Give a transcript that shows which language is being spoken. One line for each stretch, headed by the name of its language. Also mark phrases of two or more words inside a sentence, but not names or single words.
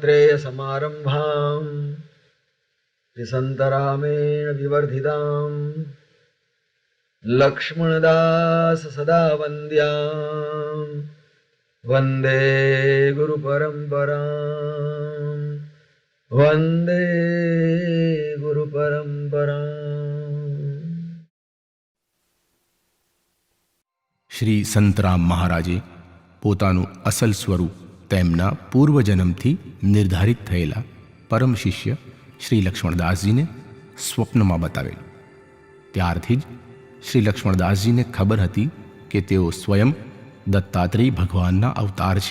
Sanskrit: समारंभां त्रिसन्तरामेण विवर्धितां लक्ष्मणदास सदा वन्द्यां वन्दे गुरुपरम्परां वन्दे गुरुपरम्परां।
Gujarati: શ્રી સંતરામ મહારાજે પોતાનું અસલ સ્વરૂપ તેમના પૂર્વજન્મથી નિર્ધારિત થયેલા પરમ શિષ્ય શ્રી લક્ષ્મણદાસજીને સ્વપ્નમાં બતાવેલું. ત્યારથી જ શ્રી લક્ષ્મણદાસજીને ખબર હતી કે તેઓ સ્વયં દત્તાત્રેય ભગવાનના અવતાર છે.